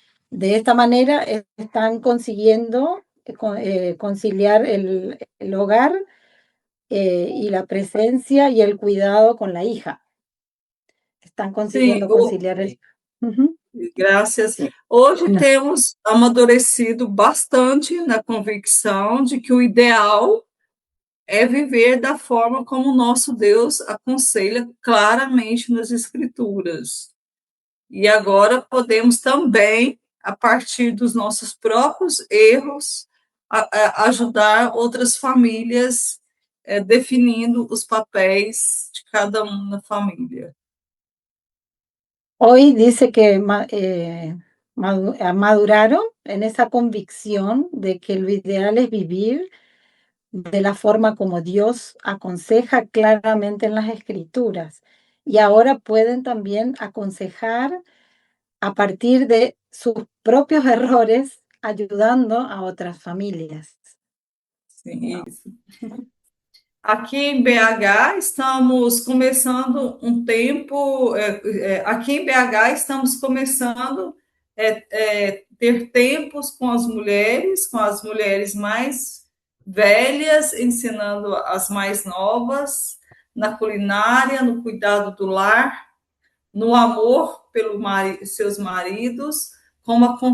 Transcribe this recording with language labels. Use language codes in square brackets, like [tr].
[es] De esta manera están consiguiendo conciliar el hogar y la presencia y el cuidado con la hija. Están consiguiendo conciliar el... [pt] Graças. Hoje temos amadurecido bastante na convicção de que o ideal é viver da forma como o nosso Deus aconselha claramente nas Escrituras. E agora podemos também, a partir dos nossos próprios erros, ajudar outras famílias definindo os papéis de cada um na família. [es] Hoy dice que maduraron en esa convicción de que lo ideal es vivir de la forma como Dios aconseja claramente en las Escrituras. Y ahora pueden también aconsejar a partir de sus propios errores, ayudando a otras familias. [pt] Sim, isso. Aqui em BH estamos começando um tempo. Aqui em BH estamos começando ter tempos com as mulheres mais velhas, ensinando as mais novas na culinária, no cuidado do lar, no amor pelos seus maridos, como